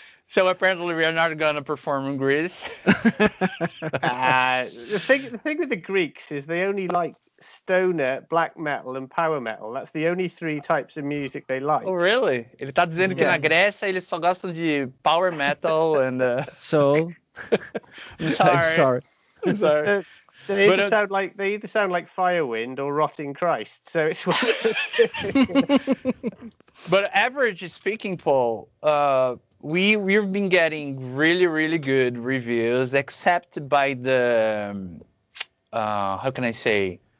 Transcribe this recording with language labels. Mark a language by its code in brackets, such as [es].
[en] So apparently we are not gonna perform in Greece. The thing with the Greeks is they only like stoner, black metal, and power metal. That's the only three types of music they like. Oh, really? [pt] Ele tá dizendo que na Grécia eles só gostam de power metal and. [en] So I'm sorry. I'm sorry. They either sound like Firewind or Rotting Christ. So it's one of the two. But average speaking, Paul, we've been getting really, really good reviews, except by the how can I say?